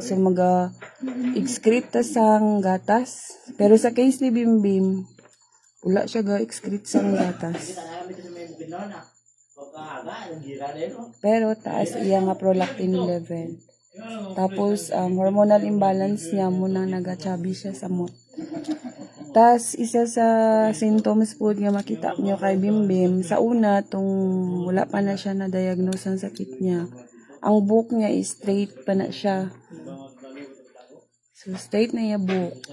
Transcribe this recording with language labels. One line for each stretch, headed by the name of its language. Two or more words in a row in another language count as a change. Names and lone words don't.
Hiligaynon: So excrete ta sang gatas. Pero sa case ni Bimbim wala siya ga-excrete sang gatas. Pero taas iya nga
English: prolactin level.
Hiligaynon: Tapos
English: hormonal imbalance
Hiligaynon: niya muna nagachabi siya sa mot. Tas isa sa symptoms po nga makita niyo kay Bimbim sa una tung wala pa na siya na diagnose ang sakit niya. Ang buhok niya is straight pa na siya. So straight na iya buhok.